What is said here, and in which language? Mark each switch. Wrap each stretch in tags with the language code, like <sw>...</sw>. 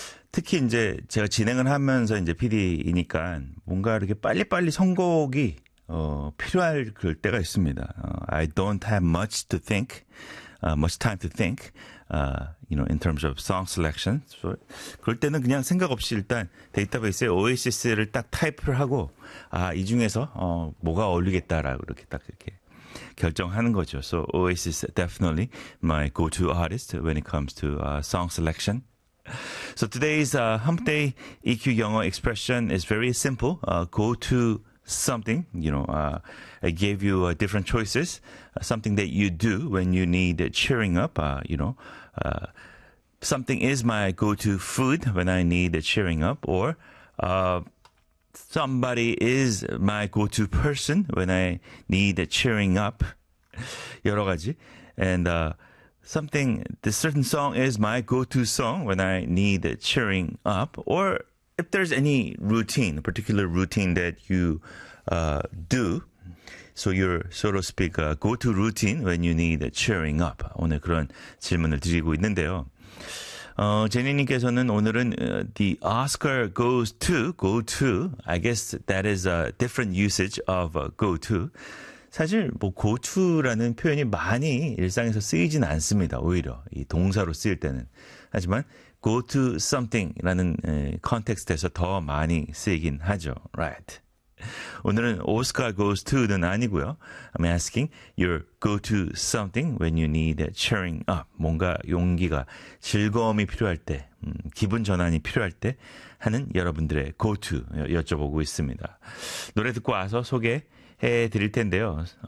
<ko>특히 이제 제가 진행을 하면서 이제 PD이니까 뭔가 이렇게 빨리빨리 선곡이 필요할 그럴 때가 있습니다.</ko> <en>I don't have much to think, much time to think, you know, in terms of song selection.</en> <ko>So, 그럴 때는 그냥 생각 없이 일단 데이터베이스에 Oasis를 딱 타입을 하고, 아, 이 중에서, 뭐가 어울리겠다라고 이렇게 딱 이렇게 결정하는 거죠.</ko> <en>So, Oasis definitely my go-to artist when it comes to song selection. So, today's hump day EQ 영어 expression is very simple. Go-to something, you know, I gave you different choices, something that you do when you need cheering up, you know, something is my go-to food when I need cheering up, or somebody is my go-to person when I need cheering up,</en> <ko>여러 가지,</ko> <en>and something, this certain song is my go-to song when I need cheering up, or if there's any routine, a particular routine that you do, so you're, so to speak, go-to routine when you need cheering up.</en> <ko>오늘 그런 질문을 드리고 있는데요. 제니님께서는 오늘은</ko> <en>the Oscar goes to, go to, I guess that is a different usage of go to.</en> <ko>사실 뭐 go to라는 표현이 많이 일상에서 쓰이진 않습니다. 오히려 이 동사로 쓰일 때는. 하지만 go to something이라는 컨텍스트에서 더 많이 쓰이긴 하죠. Right. 오늘은 Oscar goes to는 아니고요.</ko> <en>I'm asking your go to something when you need cheering up.</en> <ko>뭔가 용기가 즐거움이 필요할 때, 기분 전환이 필요할 때 하는 여러분들의 go to 여쭤보고 있습니다. 노래 듣고 와서 소개해 드릴 텐데요.</ko>